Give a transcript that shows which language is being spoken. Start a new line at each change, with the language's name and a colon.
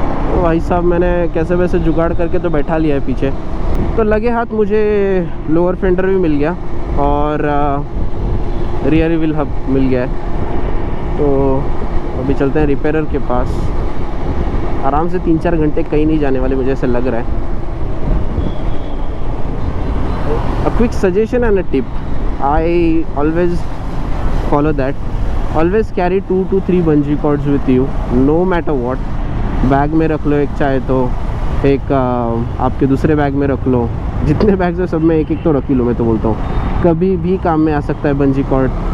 Hindi: तो भाई साहब मैंने कैसे वैसे जुगाड़ करके तो बैठा लिया है पीछे, तो लगे हाथ मुझे लोअर फेंडर भी मिल गया और रियर व्हील हब मिल गया है। तो अभी चलते हैं रिपेयरर के पास। आराम से 3-4 घंटे कहीं नहीं जाने वाले मुझे ऐसा लग रहा है।
English: A quick suggestion and a tip, I always follow that. Always carry 2 to 3 bungee cords with you, no matter what.
Hindi: Bag में रख लो एक, चाहे तो एक आपके दूसरे बैग में रख लो। जितने बैग्स हैं सब में एक एक तो रख ही लो। मैं तो बोलता हूँ कभी भी काम में आ सकता है बंजी कॉर्ड।